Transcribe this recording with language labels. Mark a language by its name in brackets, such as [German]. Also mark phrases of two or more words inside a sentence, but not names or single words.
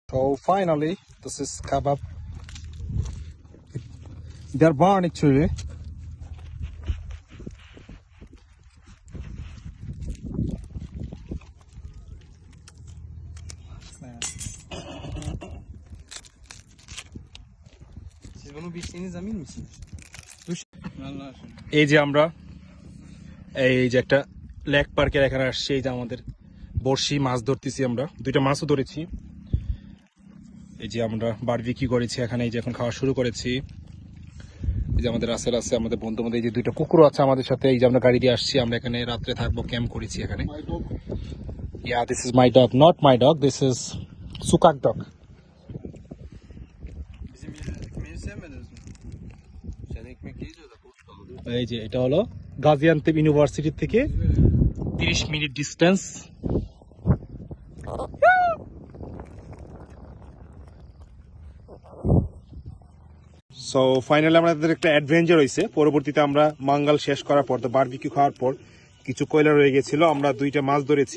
[English] So finally, this is kebab. They're born actually. [Turkish] Siz bunu biçtiğiniz emin misiniz? Allah aşkına. [Bangla] এই যে আমরা এই যে একটা লেক পার্কের এখানে আসছি, এই যে আমাদের বড়শি মাছ ধরতেছি, আমরা দুইটা মাছও ধরেছি। এই যে আমরা বারবিকিউ করেছি এখানে, এই যে এখন খাওয়া শুরু করেছি। এই যে আমাদের রাসেল আছে, আমাদের বন্ধু মধ্যে এই যে দুইটা কুকুর আছে আমাদের সাথে। এই যে আমরা গাড়ি দিয়ে আসছি, আমরা এখানে রাত্রে থাকবো, ক্যাম্প করেছি এখানে। [English] Yeah, this is my dog, not my dog, this is Sukak dog. [Turkish] Bizim ekmeği sevmediniz mi? Sen ekmek yiyince de boş kaldı. [Bangla] এই যে এটা হলো গাজিয়ান্তেপ ইউনিভার্সিটি থেকে 30 [English] minute distance. so finally [Bangla] আমাদের একটা অ্যাডভেঞ্চার হয়েছে। পরবর্তীতে আমরা মাঙ্গাল শেষ করার পর, তো বারবিকিউ খাওয়ার পর কিছু কয়লা রয়ে গেছিল, আমরা দুইটা মাছ ধরেছি।